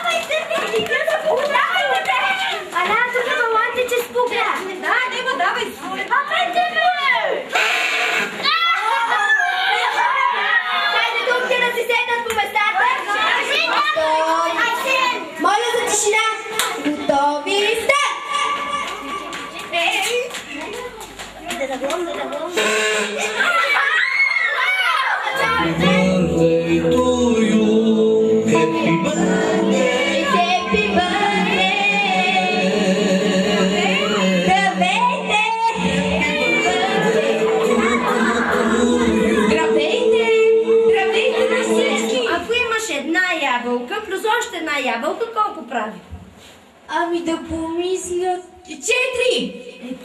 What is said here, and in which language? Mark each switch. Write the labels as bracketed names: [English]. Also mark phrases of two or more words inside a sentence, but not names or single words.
[Bulgarian] Ана, тук балонте, че спука. Да, него давай. Давайте ми! Хайде думите да си седнат по местата. Моля за тишина. Готови, старт! [English] Birthday to you, happy birthday, Happy birthday! [Bulgarian] Здравейте на всички! Ако имаш една ябълка, плюс още една ябълка, колко прави? Ами да помисля... 4!